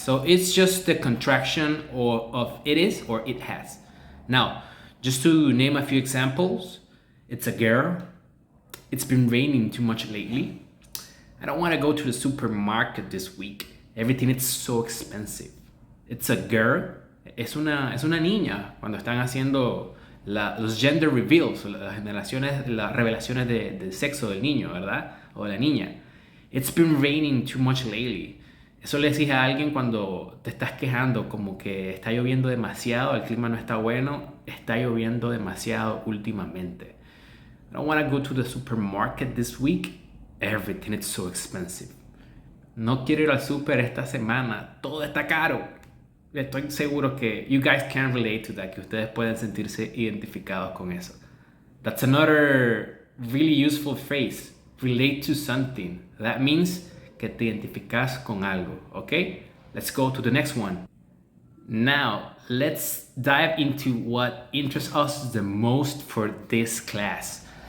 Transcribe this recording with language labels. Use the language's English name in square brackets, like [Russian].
[English] So it's just the contraction of it is or it has. Now, just to name a few examples, it's a girl. It's been raining too much lately. I don't want to go to the supermarket this week. Everything is so expensive. It's a girl. [Spanish] Es una niña cuando están haciendo los gender reveals, las revelaciones de sexo del niño, ¿verdad? O de la niña. [English] It's been raining too much lately. [Spanish] Eso le decís a alguien cuando te estás quejando como que está lloviendo demasiado, el clima no está bueno, está lloviendo demasiado últimamente. [English] I don't want to go to the supermarket this week. Everything is so expensive. [Spanish] No quiero ir al super esta semana. Todo está caro. Estoy seguro que [English] you guys can relate to that, [Spanish] que ustedes pueden sentirse identificados con eso. [English] That's another really useful phrase. Relate to something. That means [Spanish] que te identificas con algo. [English] Okay? Let's go to the next one. Now, let's dive into what interests us the most for this class.